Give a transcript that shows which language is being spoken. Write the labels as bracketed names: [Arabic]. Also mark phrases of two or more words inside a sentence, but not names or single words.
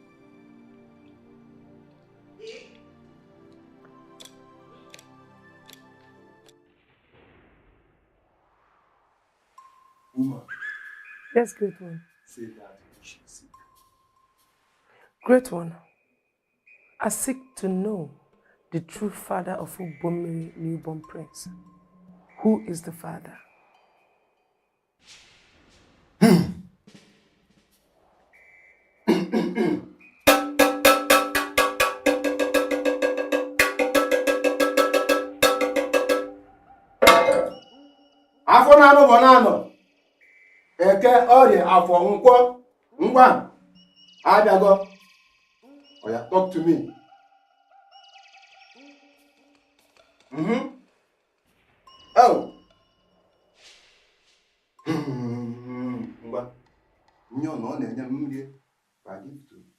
[English] Woman. Yes, great one. Say that you should seek. Great one. I seek to know the true father of Ubomiri newborn prince. Who is the father? [Igbo] Afọ na-anọ bụ na-anọ. Eke ọrịa afọ nkwọ ngwa abịago. Oya, [English] talk to me. [Igbo] Oh. Ngwa. Nyo no na-enye m nri. Ka gị to.